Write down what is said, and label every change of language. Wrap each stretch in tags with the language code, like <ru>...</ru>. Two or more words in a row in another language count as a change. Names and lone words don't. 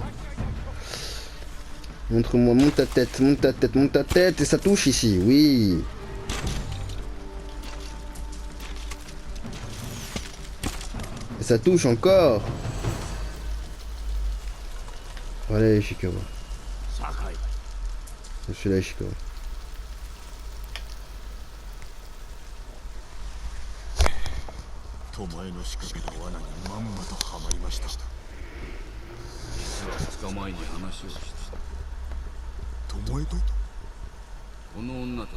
<fr>Montre-moi, monte ta tête, monte ta tête, monte ta tête. Et ça touche ici, oui. Et ça touche encore. Voilà Ishikawa. 酒井 Je suis là Ishikawa.</fr> <ja>巴の仕掛けた罠にまんまとはまりました。実は2日前に話をして巴と？この女と</ja>